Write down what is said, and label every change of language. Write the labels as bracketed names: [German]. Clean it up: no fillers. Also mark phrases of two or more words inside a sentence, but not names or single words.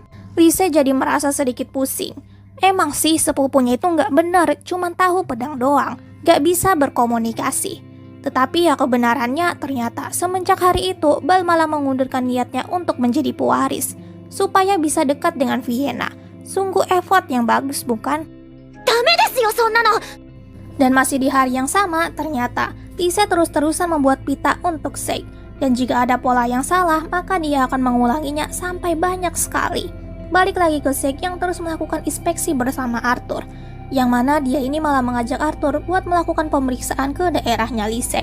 [Indonesian] Lise jadi merasa sedikit pusing. Emang sih sepupunya itu nggak benar, cuman tahu pedang doang, nggak bisa berkomunikasi. Tetapi ya kebenarannya ternyata semenjak hari itu Bal malah mengundurkan niatnya untuk menjadi pewaris, supaya bisa dekat dengan Vienna. Sungguh effort yang bagus bukan? [Japanese] ダメですよそんなの。 [Indonesian] Dan masih di hari yang sama, ternyata Lise terus-terusan membuat pita untuk Sek. Dan jika ada pola yang salah, maka dia akan mengulanginya sampai banyak sekali. Balik lagi ke Sek yang terus melakukan inspeksi bersama Arthur. Yang mana dia ini malah mengajak Arthur buat melakukan pemeriksaan ke daerahnya Lise.